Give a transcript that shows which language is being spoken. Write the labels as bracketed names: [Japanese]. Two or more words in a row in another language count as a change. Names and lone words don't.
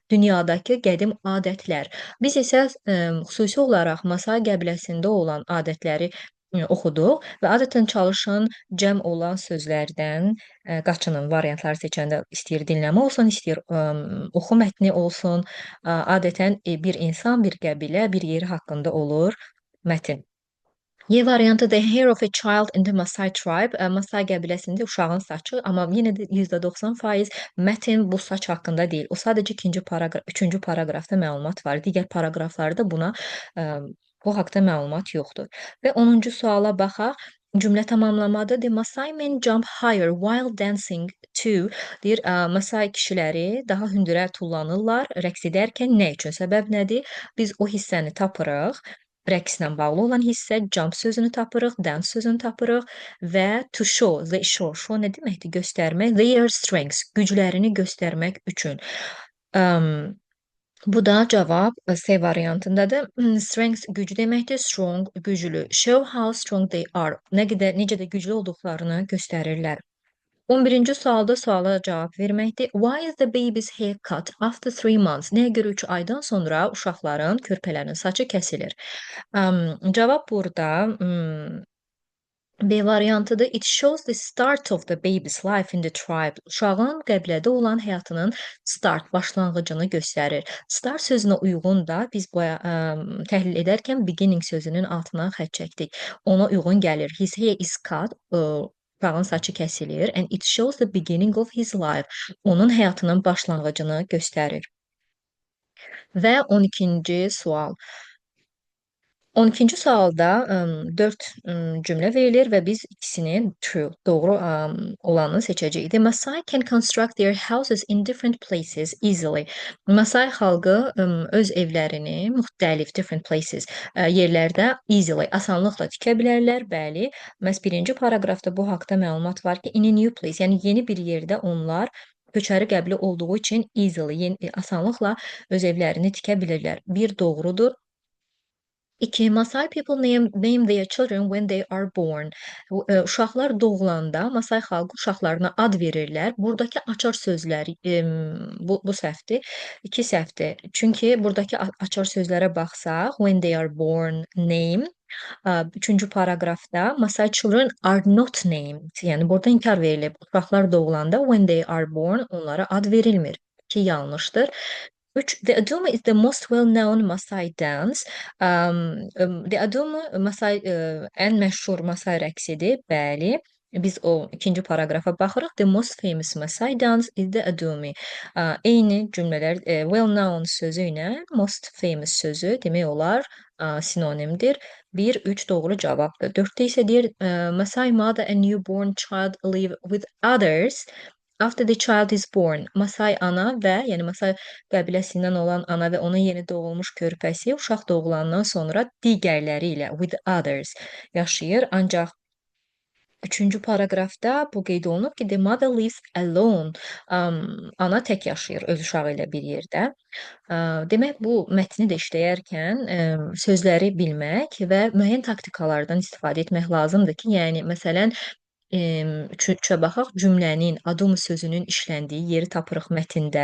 [Azerbaijani] Dünyadakı qədim adətlər. Biz isə xüsusi olaraq Maasai qəbiləsində olan adətləri oxuduq və adətən çalışın cəm olan sözlərdən qaçının variantları seçəndə istəyir dinləmə olsun, istəyir oxu mətni olsun. Adətən bir insan, bir qəbilə, bir yer haqqında olur mətn. Y variantı [English] The Hair of a Child in the Maasai Tribe. [Azerbaijani] Maasai qəbiləsində uşağın saçı, amma yenə də %90% mətn bu saç haqqında deyil. O sadəcə üçüncü paraqrafda məlumat var. Digər paraqraflarda buna bu haqda məlumat yoxdur. Və 10-cu suala baxaq. Cümlə tamamlamadır. [English] The Maasai men jump higher while dancing too. [Azerbaijani] Deyir, Maasai kişiləri daha hündürə tullanırlar rəqs edərkən. Nə üçün? Səbəb nədir? Biz o hissəni tapırıq. Rəqslə bağlı olan hissə jump sözünü tapırıq, dance sözünü tapırıq və [English] to show, they show [Azerbaijani] nə deməkdir? Göstərmək, [English] their strengths, [Azerbaijani] güclərini göstərmək üçün. Bu da cavab C variantındadır. Strength güc deməkdir, strong güclü. [English] Show how strong they are. [Azerbaijani] Necə də güclü olduqlarını göstərirlər. 11-ci suala cavab verməkdir. [English] Why is the baby's hair cut after 3 months? [Azerbaijani] Nəyə görə 3 aydan sonra uşaqların, körpələrin saçı kəsilir? Cavab burada B variantıdır. [English] It shows the start of the baby's life in the tribe. [Azerbaijani] Uşağın qəbilədə olan həyatının başlanğıcını göstərir. Start sözünə uyğun da biz təhlil edərkən beginning sözünün altına xətt çəkdik. Ona uyğun gəlir. [English] His hair is cut. [Azerbaijani] Uşağın saçı kəsilir. [English] And it shows the beginning of his life. [Azerbaijani] Onun həyatının başlanğıcını göstərir. Və 12-ci sual. 12-ci sualda 4 cümlə verilir və biz ikisini true, doğru olanı seçəcəyik. [English] The Maasai can construct their houses in different places easily. [Azerbaijani] Maasai xalqı öz evlərini müxtəlif [English] different places [Azerbaijani] yerlərdə easily, asanlıqla tikə bilərlər. Bəli, məhz birinci paraqrafda bu haqda məlumat var ki, [English] in a new place, [Azerbaijani] yəni yeni bir yerdə onlar köçəri qəbilə olduğu üçün easily, asanlıqla öz evlərini tikə bilirlər. Bir doğrudur. 2. [English] Maasai people name their children when they are born. [Azerbaijani] Uşaqlar doğulanda Maasai xalqı uşaqlarına ad verirlər. Buradakı açar sözlər bu səhvdir. 2 səhvdir. Çünki buradakı açar sözlərə baxsaq, [English] when they are born name. [Azerbaijani] 3-cü paraqrafda [English] Maasai children are not named. [Azerbaijani] Yəni burada inkar verilib. Uşaqlar doğulanda [English] when they are born [Azerbaijani] onlara ad verilmir. 2 yanlışdır. 3. [English] The Adumu is the most well-known Maasai dance. [Azerbaijani] The Adumu Maasai ən məşhur Maasai rəqsidir. Bəli. Biz o ikinci paraqrafa baxırıq. [English] The most famous Maasai dance is the Adumi. [Azerbaijani] Eyni cümlələr well-known sözü ilə [English] most famous [Azerbaijani] sözü demək olar sinonimdir. 1, 3 doğru cavabdır. 4-də isə deyir [English] Maasai mother and newborn child live with others. After the child is born, [Azerbaijani] Maasai ana və, yəni Maasai qəbiləsindən olan ana və onun yeni doğulmuş körpəsi uşaq doğulandan sonra digərləri ilə, [English] with others, [Azerbaijani] yaşayır. Ancaq 3-cü paraqrafda bu qeyd olunub ki, [English] the mother lives alone. [Azerbaijani] Ana tək yaşayır öz uşağı ilə bir yerdə. Demək, bu mətni də işləyərkən sözləri bilmək və müəyyən taktikalardan istifadə etmək lazımdır ki, yəni, məsələn, üçə baxaq. Cümlənin, adum sözünün işləndiyi yeri tapırıq mətndə.